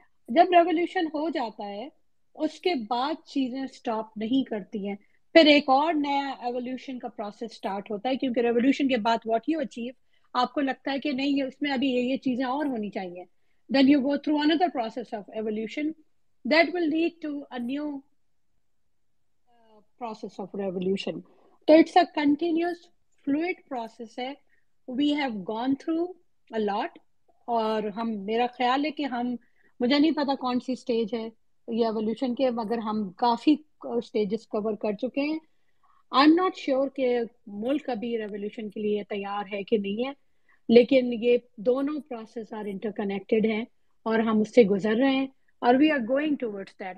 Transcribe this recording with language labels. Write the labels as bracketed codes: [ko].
[ur] جب ریولیوشن ہو جاتا ہے اس کے بعد چیزیں سٹاپ نہیں کرتی ہیں، پھر ایک اور نیا ایولیوشن کا پروسیس سٹارٹ ہوتا ہے، کیونکہ ریولیوشن کے بعد [en] what you achieve, [ur] آپ کو لگتا ہے کہ نہیں اس میں ابھی یہ چیزیں اور ہونی چاہیے، [en] Then you go through اندر process of evolution that will lead to a new process of revolution. So it's a continuous fluid process [ur] ہے. [en] We have gone through a lot [ur] اور میرا خیال ہے کہ مجھے نہیں پتا کون سی سٹیج ہے یہ ایولیوشن کے، مگر ہم کافی سٹیجز کور کر چکے ہیں. [en] I am not sure [ur] کہ ملک ابھی ریولیوشن کے لیے تیار ہے کہ نہیں ہے، لیکن یہ دونوں پروسیس آر انٹر کنیکٹڈ ہیں اور ہم اس سے گزر رہے ہیں اور [en] We are going towards that.